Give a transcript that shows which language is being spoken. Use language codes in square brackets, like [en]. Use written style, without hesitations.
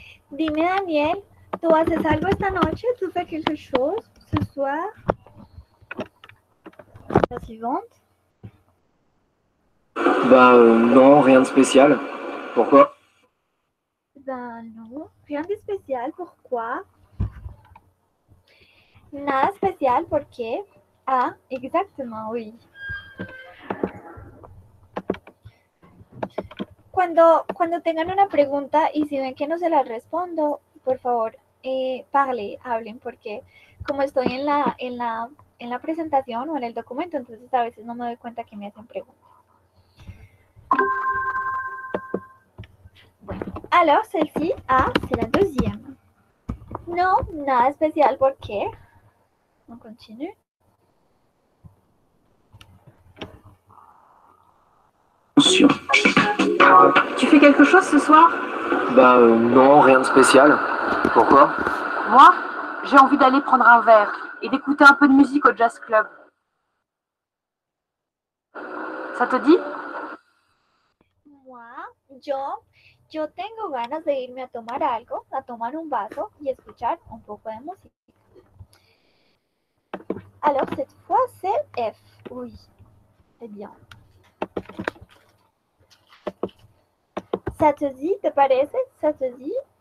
[es] Dime Daniel, ¿tú haces algo esta noche? [fr] ¿Tú fais quelque chose ce soir? La suivante. Non, rien de spécial. Pourquoi? Ben non, rien de especial. Pourquoi? [es] Nada especial, ¿por qué? [fr] Ah, exactement, oui. [es] Cuando tengan una pregunta y si ven que no se la respondo, por favor, hablen, porque como estoy en la presentación o en el documento, entonces a veces no me doy cuenta que me hacen preguntas. Bueno, [fr] alors celle-ci, c'est la deuxième. [es] Non, nada especial, ¿por qué? [fr] On continue. Tu fais quelque chose ce soir? Non, rien de spécial. Pourquoi? Moi, j'ai envie d'aller prendre un verre et d'écouter un peu de musique au jazz club. Ça te dit? [es] Moi, yo tengo ganas de irme a tomar algo, a tomar un vaso y escuchar un poco de música. [fr] Alors cette fois c'est F, oui, c'est bien. Ça te dit, [es] te parece? [fr] Ça te dit?